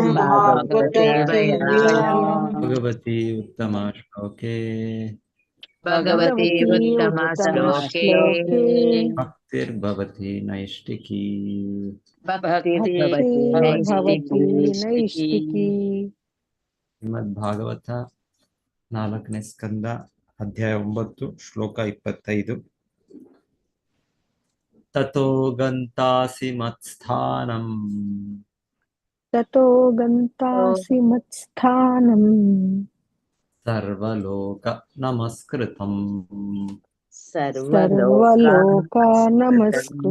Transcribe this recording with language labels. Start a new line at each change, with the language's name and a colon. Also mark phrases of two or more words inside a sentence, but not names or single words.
Sanskrit: ನಿತ್ಯಂ ಭಾಗವತ भागवत ಸೇವಯಾ. सेवया। भगवती उत्तमा श्लोके ಭಗವತಿ भगवती ಉತ್ತಮ उत्तम ಶ್ಲೋಕೆ श्लोके भक्तिर्भवति नैष्टिकी। ಭಕ್ತಿರ್ಭವತಿ भक्तिर्भवति ನೈಷ್ಠಿಕೀ. नैष्टिकी।
Kannada: ಶ್ರೀಮದ್ಭಾಗವತ 4ನೇ ಸ್ಕಂದ ಅಧ್ಯಾಯ 9 ಶ್ಲೋಕ 25.
Sanskrit: ತಥೋ ಗಂತಾಸಿ ಮತ್ಸ್ಥಾನಂ ततो गन्तासि मत्स्थानम् ಸರ್ವಲೋಕ ನಮಸ್ಕೃತಂ ಸರ್ವಲೋಕಾನಮಸ್ಕೃತಂ.